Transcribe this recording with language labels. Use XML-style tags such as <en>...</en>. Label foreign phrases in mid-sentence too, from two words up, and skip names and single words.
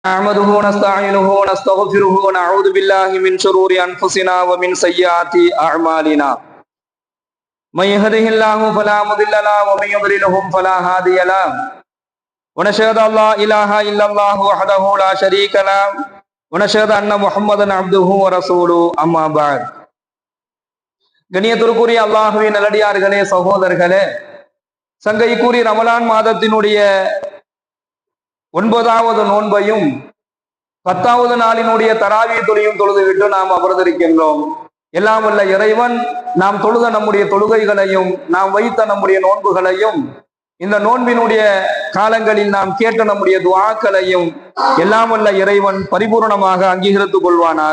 <ar>نحمده ونستعينه ونستغفره ونعوذ بالله من شرور أنفسنا ومن سيئات أعمالنا من يهده الله فلا مضل له ومن يضلله فلا هادي له ونشهد أن لا إله إلا الله وحده لا شريك له ونشهد أن محمدا عبده ورسوله أما بعد</ar> <ta>கண்ணியத்திற்குரிய அல்லாஹ்வின் நல்லடியார்களே சகோதரர்களே, சங்கைக்குரிய ரமலான் மாதத்தினுடைய 9வது நோன்பையும் 10வது நாளினுடைய தராவி தொழியும் தொழுது விட்டு நாம் அமர்ந்திருக்கின்றோம். எல்லாம் வல்ல இறைவன் நாம் தொழுத நம்முடைய தொழுகைகளையும் நாம் வைத்த நம்முடைய நோன்புகளையும் இந்த நோன்பினுடைய காலங்களில் நாம் கேட்ட நம்முடைய துஆக்களையும் எல்லாம் வல்ல இறைவன் பரிபூர்ணமாக அங்கீகரித்துக் கொள்வானாக.</ta>